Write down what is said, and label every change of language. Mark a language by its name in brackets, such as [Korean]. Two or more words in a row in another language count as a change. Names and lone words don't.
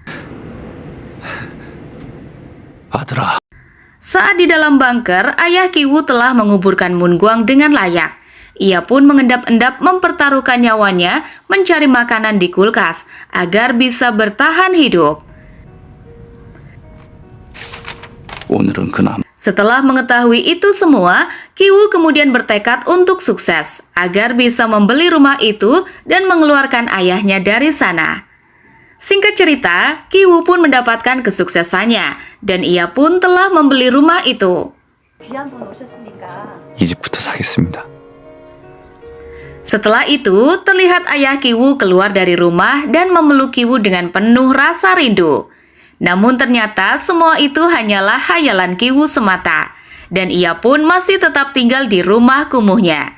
[Korean] 아들아, [Indonesian] Saat di dalam bunker, ayah Ki-woo telah menguburkan Moon Gwang dengan layak. Ia pun mengendap-endap mempertaruhkan nyawanya mencari makanan di kulkas agar bisa bertahan hidup. [Korean] 오늘은 그나마 [Indonesian] Setelah mengetahui itu semua, Ki-woo kemudian bertekad untuk sukses agar bisa membeli rumah itu dan mengeluarkan ayahnya dari sana. Singkat cerita, Ki-woo pun mendapatkan kesuksesannya dan ia pun telah membeli rumah itu. [Korean] 이 집부터 사겠습니다. [Indonesian] Setelah itu, terlihat ayah Ki-woo keluar dari rumah dan memeluk Ki-woo dengan penuh rasa rindu. Namun ternyata semua itu hanyalah hayalan Ki-woo semata. Dan ia pun masih tetap tinggal di rumah kumuhnya.